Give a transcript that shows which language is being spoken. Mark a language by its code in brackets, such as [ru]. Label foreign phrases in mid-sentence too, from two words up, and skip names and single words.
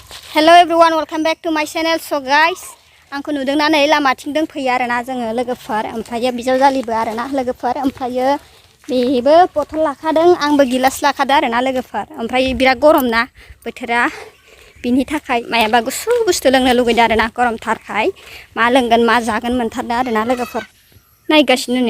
[en] Hello everyone, welcome back to my channel. So guys, [brx] आंखौ नुदोंना नै लामाथिं दंफैयो आरोना जोङो लोगोफोर ओमफ्रायो बिजावजालिबो आरोना लोगोफोर ओमफ्रायो बेबो बथल लाखादों आंबो गिलास लाखादों आरोना लोगोफोर ओमफ्राय बिराद गरम ना बोथोरा बिनि थाखाय मायाबा गुसु बुस्थु लोंनो लुगैदों आरोना गरमथारखाय मा लोंगोन मा जागोन मोनथारदों आरोना लोगोफोर नायगासिनो नै